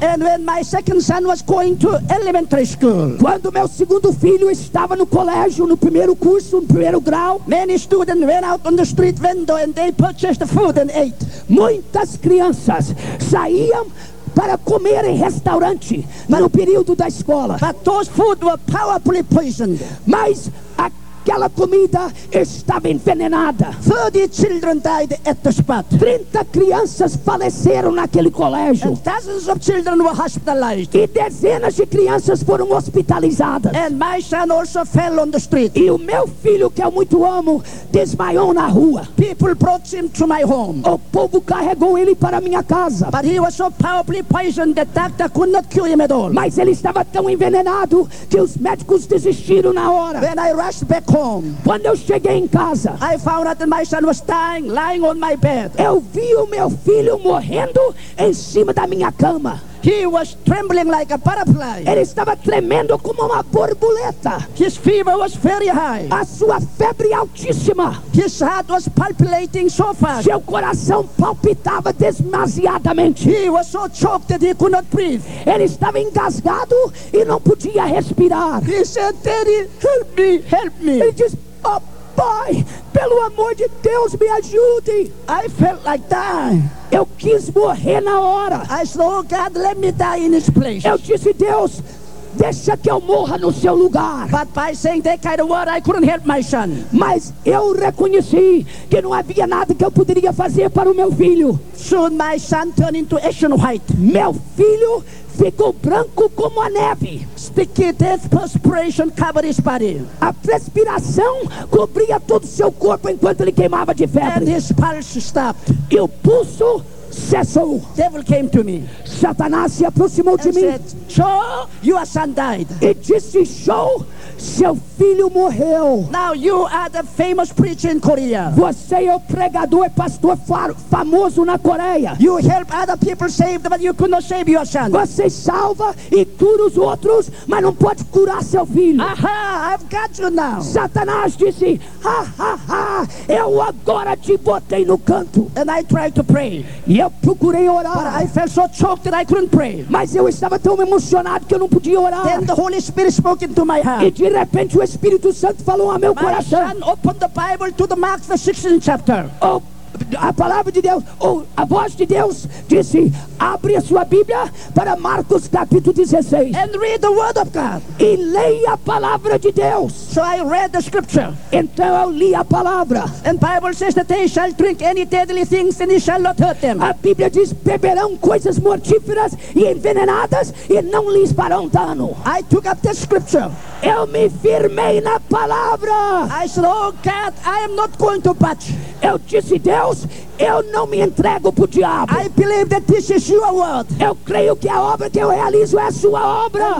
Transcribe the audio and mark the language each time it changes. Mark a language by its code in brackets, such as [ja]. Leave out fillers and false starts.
[en] And when my second son was going to elementary school. [pt] Quando meu segundo filho estava no colégio, no primeiro curso, no primeiro grau, [en] many students went out on the street window and they purchased food and ate. [pt] Muitas crianças saíam para comer em restaurante no período da escola. [en] But those food were powerfully poisoned. [pt] Mas aquela comida estava envenenada. [en] 30 children died at the spot. [pt] 30 crianças faleceram naquele colégio. [en] And thousands of children were hospitalized. [pt] E dezenas de crianças foram hospitalizadas. [en] And my son also fell on the street. [pt] E o meu filho, que eu muito amo, desmaiou na rua. [en] People brought him to my home. [pt] O povo carregou ele para minha casa. [en] But he was so powerfully poisoned that doctor could not cure him at all. [pt] Mas ele estava tão envenenado que os médicos desistiram na hora. [en] When I rushed back home. [pt] Quando eu cheguei em casa, [en] I found out that my son was dying, lying on my bed. [pt] Eu vi o meu filho morrendo em cima da minha cama. [en] He was trembling like a butterfly. [pt] Ele estava tremendo como uma borboleta. [en] His fever was very high. [pt] A sua febre altíssima. [en] His heart was palpitating so fast. [pt] Seu coração palpitava demasiadamente. [en] He was so choked that he could not breathe. [pt] Ele estava engasgado e não podia respirar. [en] He said, "Daddy, help me, help me." [pt] Ele disse, "Oh, pai, pelo amor de Deus, me ajude." [en] I felt like dying. [pt] Eu quis morrer na hora. [en] I said, "Oh God, let me die in this place." [pt] Eu disse, "Deus, deixa que eu morra no seu lugar." [en] But by saying that kind of word, I couldn't help my son. [pt] Mas eu reconheci que não havia nada que eu poderia fazer para o meu filho. [en] Soon my son turned into ashen white. [pt] Meu filho ficou branco como a neve. [en] Sticky death perspiration covered his body. [pt] A perspiração cobria todo o seu corpo enquanto ele queimava de febre. [en] And his pulse stopped. [pt] E o pulso cessou. [en] Devil came to me. [pt] Satanás se aproximou [en] and [pt] de mim. [en] Said, "Joe, your son died." [pt] E disse, "Joe, seu filho morreu." [en] Now you are the famous preacher in Korea. [pt] Você é o pregador e pastor famoso na Coreia. [en] You help other people saved, but you could not save your son. [pt] Você salva e cura os outros, mas não pode curar seu filho. [en] Aha, I've got you now. [pt] Satanás disse, "Ha, ha, ha, eu agora te botei no canto." [en] And I tried to pray. [pt] E eu procurei orar. [en] But I felt so choked that I couldn't pray. [pt] Mas eu estava tão emocionado que eu não podia orar. [en] Then the Holy Spirit spoke into my heart. [pt] E de repente o Espírito Santo falou ao meu coração. [en] My son opened the Bible to the Mark the 16th chapter. [pt] A palavra de Deus, ou a voz de Deus disse, abre a sua Bíblia para Marcos capítulo 16. [en] And read the word of God. [pt] E leia a palavra de Deus. [en] So I read the scripture. [pt] Então eu li a palavra. [en] And Bible says that they shall drink any deadly things and it shall not hurt them. [pt] A Bíblia diz, beberão coisas mortíferas e envenenadas e não lhes farão dano. [en] I took up the scripture. [pt] Eu me firmei na palavra. [en] I said, "Oh God, I am not going to budge." [pt] Eu disse, "Deus, eu não me entrego para o diabo." [en] I believe that this is your word. [pt] Eu creio que a obra que eu realizo é a sua obra.